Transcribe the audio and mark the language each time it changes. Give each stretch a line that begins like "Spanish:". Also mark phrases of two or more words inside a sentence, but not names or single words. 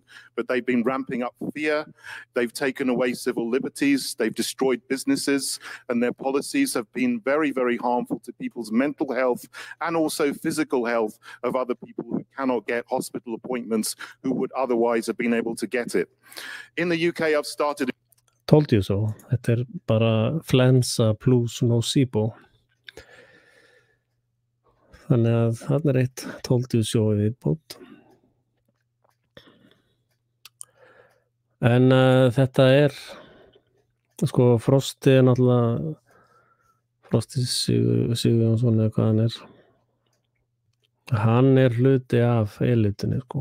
English: But they've been ramping up fear, they've taken away civil liberties, they've destroyed businesses, and their policies have been very, very harmful to people's mental health and also physical health of other people who cannot get hospital appointments who would otherwise have been able to get it. In the UK, I've started... Told you so.
Icelandic: Þetta bara flensa plus nocebo. Þannig að þarna eitt
English: told you so
Icelandic: í viðbót. En þetta sko Frosti náttúrulega Frosti Sigurjónsson eða hvað hann Hann hluti af elitinni sko.